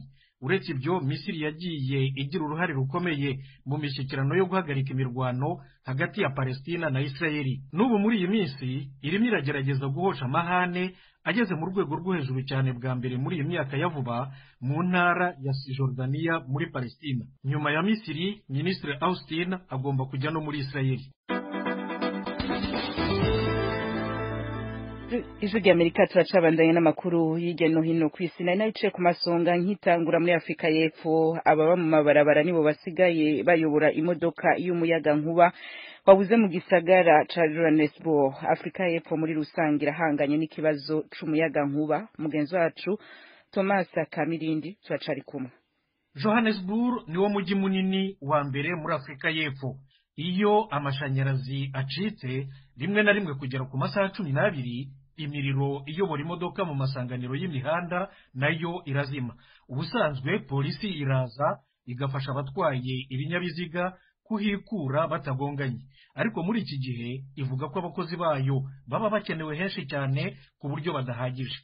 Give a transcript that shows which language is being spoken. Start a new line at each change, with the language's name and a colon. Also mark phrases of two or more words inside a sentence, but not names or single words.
Kinyarwanda: Uretse ibyo, Misiri yagiye igira uruhare rukomeye mu mishyikirano yo guhagarika imirwano hagati ya Palestina na Israeli. N'ubu muri iyi minsi irimo iragerageza guhosha amahane ageze mu rwego rwo hejuru cyane bwa mbere muri iyi myaka ya vuba mu ntara ya Cisjordania muri Palestina. Nyuma ya Misiri, Minisitiri Austin agomba kujya no muri Israeli.
Rundi: Ijwi ry'Amerika turacabandanya n'amakuru hirya no hino ku isi. Nari naciye ku masonga nkitangura muri Afrika y'Epfo, ababa mu mabarabara nibo basigaye bayobora imodoka y'umuyaga nkuba wabuze mu gisagara ca Johannesburg. Afrika y'Epfo muri rusange irahanganye n'ikibazo c'umuyaga nkuba. Mugenzi wacu Thomas Kamirindi turacari kumwe.
Kinyarwanda: Johannesburg niwo mujyi munini wa mbere muri Afrika y'Epfo. Iyo amashanyarazi acitse rimwe na rimwe kugera ku masaha 12, imiriro iyobora imodoka mu masanganiro y'imihanda nayo irazima. Ubusanzwe polisi iraza igafasha abatwaye ibinyabiziga kuhikura batagonganye, ariko muri iki gihe ivuga ko abakozi bayo baba bakenewe henshi cyane ku buryo badahagije.